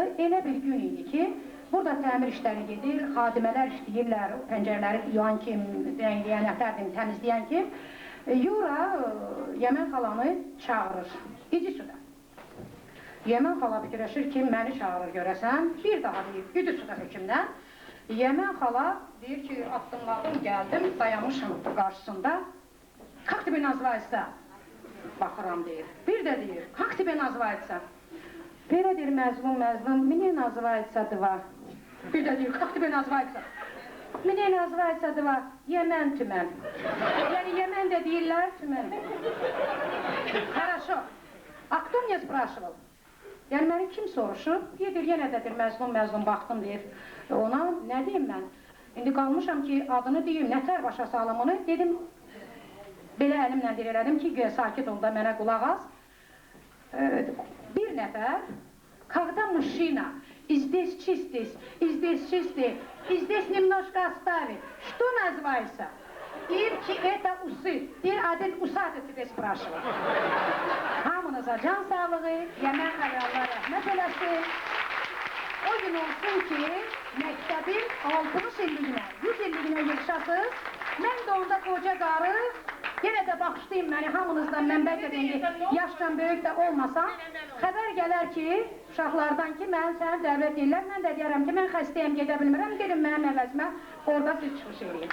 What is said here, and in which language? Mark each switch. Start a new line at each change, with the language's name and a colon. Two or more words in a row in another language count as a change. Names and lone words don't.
Azerbaijani: Elə bir gün idi ki, burada təmir işləri gedir, xadimələr işləyirlər, pəncərələri yuyan kim, rəngləyən, ətərdim, təmizləyən kim. Yura Yəmən xalanı çağırır,
Russian: Иди сюда.
Azerbaijani: Yəmən xala fikirləşir ki, məni çağırır görəsən, bir daha deyir,
Russian: Иди сюда
Azerbaijani: hökümdən. Yəmən xala deyir ki, addımladım, gəldim, dayanmışım qarşısında.
Russian: Как тебе называется?
Azerbaijani: Baxıram deyir. Bir də deyir,
Russian: как тебе называется?
Azerbaijani: Belə deyir, məzlum,
Russian: мне называется два.
Azerbaijani: Bir də deyir,
Russian: как тебе называется? Мне называется два,
Azerbaijani: Yəmən tümən. Yəni Yəmən də deyirlər, tümən.
Russian: Хорошо. А кто меня спрашивал?
Azerbaijani: Yəni məni kim soruşub? Deyir, yenə də deyir, məzlum baxdım deyir. Ona nə deyim mən? İndi qalmışam ki, adını deyim, nətər başa salımını dedim. Belə əlimlə deyirəm ki, sakit ol da mənə qulaq az. Bir nəfər,
Russian: когда мужчина здесь чистый, здесь немножко оставит, что называется?
Azerbaijani: Deyir ki,
Russian: это усы.
Azerbaijani: Deyir, adil usadır
Russian: тебе спрашивает.
Azerbaijani: Hamınıza can sağlığı, Yəmən xələ Allah rəhmət eləsin. O gün olsun ki, məktəbin 60 illiğine, 100 illiğine yığışasız. Mən də onda qoca qarı, yenə də baxışlayayım məni hamınızdan, mən bəlkə də indi yaşdan böyük də olmasam, xəbər gələr ki, uşaqlardan ki, mən səni dəvət edirlər, mən də deyərəm ki, mən xəstəyəm, gedə bilmirəm, gedin mənim əvəzimə, orada siz çıxış edin.